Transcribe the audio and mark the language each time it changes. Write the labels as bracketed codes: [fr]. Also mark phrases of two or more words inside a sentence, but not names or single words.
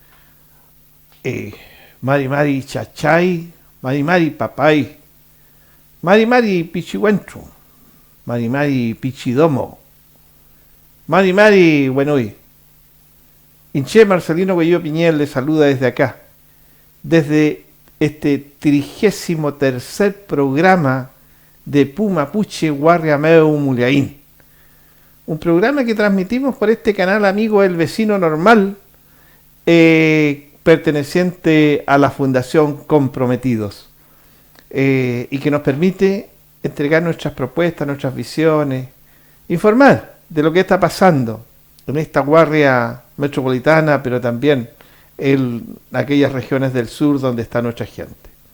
[arn] Mari Mari Chachay, Mari Mari Papay, Mari Mari Pichihuentro, Mari Mari Pichidomo, Mari Mari Buenoy. [es] Inche Marcelino Guayo Piñel le saluda desde acá, desde este 33º programa de Pumapuche Guarriameu Muliaín. Un programa que transmitimos por este canal amigo El Vecino Normal, perteneciente a la Fundación Comprometidos, y que nos permite entregar nuestras propuestas, nuestras visiones, informar de lo que está pasando en esta guardia metropolitana, pero también en aquellas regiones del sur donde está nuestra gente.